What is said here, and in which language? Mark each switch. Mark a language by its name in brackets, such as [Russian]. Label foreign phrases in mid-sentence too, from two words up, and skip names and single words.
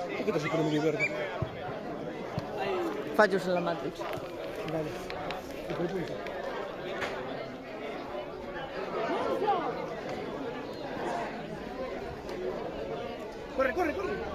[Italian] Che se non mi ricordo. [Spanish] Fallos en la Matrix. Vale. [Italian] E quel punto. [Spanish] Corre, corre, corre.